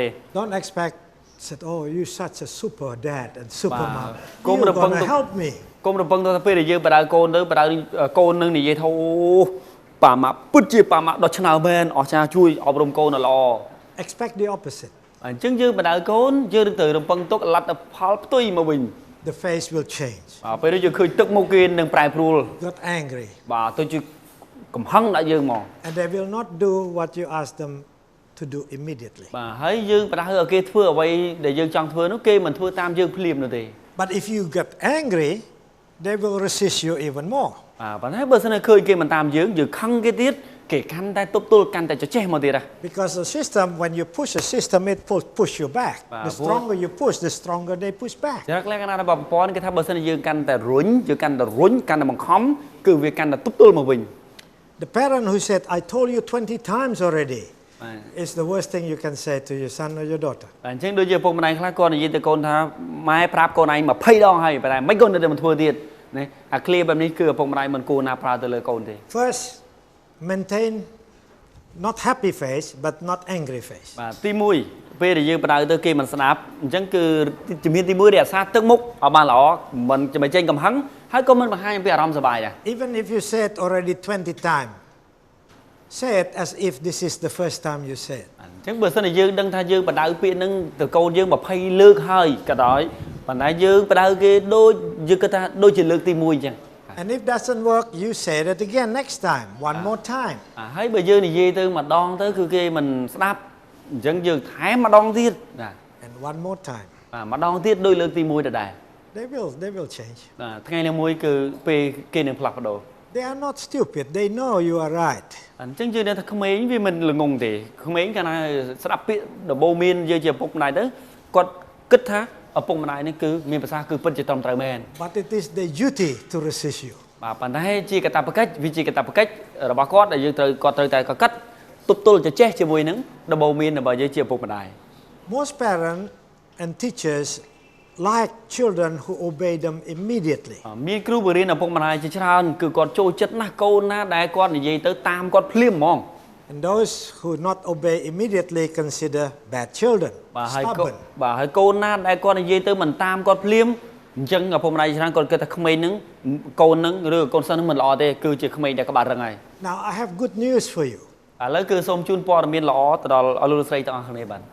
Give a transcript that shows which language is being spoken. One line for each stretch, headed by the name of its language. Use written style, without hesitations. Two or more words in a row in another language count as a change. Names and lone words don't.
English: Don't expect, said, oh, you're such a super dad and super mom. Kung You're rupang going to tu- help me.
Khmer: កុំរំពឹងថាពេលដែលយើងបដៅកូនទៅបដៅកូននឹងនិយាយថាអូប៉ាម៉ាក់ពិតជាប៉ាម៉ាក់ដ៏ឆ្នើមមែនអស្ចារ្យជួយអប់រំកូនល្អ
English: Expect the opposite.
Khmer: អញ្ចឹងយើងបដៅកូនយើងត្រូវរំពឹងទុកលទ្ធផលផ្ទុយមកវិញ
English: The face will change.
Khmer: ពេលនេះយើងឃើញទឹកមុខគេនឹងប្រែប្រួល
English: Got angry.
Khmer: បាទទៅជាកំហឹងដាក់យើងមក
English: And they will not do what you ask them to do immediately.
Khmer: បាទហើយយើងបដៅឲ្យគេធ្វើអ្វីដែលយើងចង់ធ្វើនោះគេមិនធ្វើតាមយើងភ្លាមនោះទេ
English: But if you get angry, they will resist you even more.
Khmer: ប៉ុន្តែបើសិនជាឃើញគេមិនតាមយើងខឹងគេទៀតគេកាន់តែទប់ទល់កាន់តែចចេះមកទៀតហ่ะ
English: Because the system, when you push the system, it push you back. The stronger you push, the stronger they push back.
Khmer: ចរិតលក្ខណៈរបស់ប្រព័ន្ធគេថាបើសិនជាយើងកាន់តែរុញយើងកាន់តែរុញកាន់តែបង្ខំគឺវាកាន់តែទប់ទល់មកវិញ
English: The parent who said, I told you 20 times already, is the worst thing you can say to your son or your daughter.
Khmer: អញ្ចឹងដូចជាពុកម្ដាយខ្លះគាត់និយាយទៅកូនថាម៉ែប្រាប់កូនឯង20ដងហើយប៉ុន្តែមិនគាត់នៅតែមិនធ្វើទៀតណាអាឃ្លៀបែបនេះគឺឪពុកម្ដាយមិនគួរណាប្រើទៅលើកូនទេ
English: First, maintain not happy face, but not angry face.
Khmer: បាទទី1ពេលដែលយើងបដៅទៅគេមិនស្ដាប់អញ្ចឹងគឺជំហានទី1រក្សាទឹកមុខឲ្យបានល្អមិនចេញកំហឹងហើយក៏មិនបង្ហាញពីអារម្មណ៍សប្បាយដែរ
English: Even if you say it already 20 times, say it as if this is the first time you say it.
Khmer: អញ្ចឹងបើសិនជាយើងដឹងថាយើងបដៅពាក្យហ្នឹងទៅកូនយើង20លើកហើយក៏ដោយប៉ុន្តែយើងបដៅគេដូចយើងគិតថាដូចជាលើកទី1អញ្ចឹង
English: And if doesn't work, you say it again next time, one more time.
Khmer: ហើយបើយើងនិយាយទៅម្ដងទៅគឺគេមិនស្ដាប់អញ្ចឹងយើងថែមម្ដងទៀតណា
English: And one more time.
Khmer: ម្ដងទៀតដូចលើកទី1ដដែល
English: They will change.
Khmer: ថ្ងៃនេះមួយគឺពេលគេនឹងផ្លាស់ប្ដូរ
English: They are not stupid. They know you are right.
Khmer: អញ្ចឹងយើងថាក្មេងវាមិនល្ងងទេក្មេងកាលណាស្ដាប់ពាក្យដំបូន្មានយើងជាឪពុកម្ដាយទៅគាត់គិតថាឪពុកម្ដាយនេះគឺមានប្រសាសន៍គឺពិតជាត្រឹមត្រូវមែន
English: But it is their duty to resist you.
Khmer: បាទប៉ុន្តែជាកាតព្វកិច្ចវាជាកាតព្វកិច្ចរបស់គាត់ដែលយើងត្រូវតែកកិតទប់ទល់ចេះជាមួយនឹងដំបូន្មានរបស់យើងជាឪពុកម្ដាយ
English: Most parents and teachers like children who obey them immediately.
Khmer: មានគ្រូបរិញ្ញាឪពុកម្ដាយជាច្រើនគឺគាត់ចូលចិត្តណាស់កូនណាដែលគាត់និយាយទៅតាមគាត់ភ្លាមហ្មង
English: And those who not obey immediately consider bad children,
Khmer: បាទហើ
English: stubborn.
Khmer: យកូនណាដែលគាត់និយាយទៅមិនតាមគាត់ភ្លាមចឹងឪពុកម្ដាយច្រើនគាត់គិតថាក្មេងហ្នឹងកូនហ្នឹងឬកូនសិស្សហ្នឹងមិនល្អទេគឺជាក្មេងដែលក្បាលរឹងហើយ
English: Now I have good news for you.
Khmer: ឥឡូវគឺសូមជូនព័ត៌មានល្អទៅដល់អស់លោកស្រីទាំងអស់គ្នាបាទ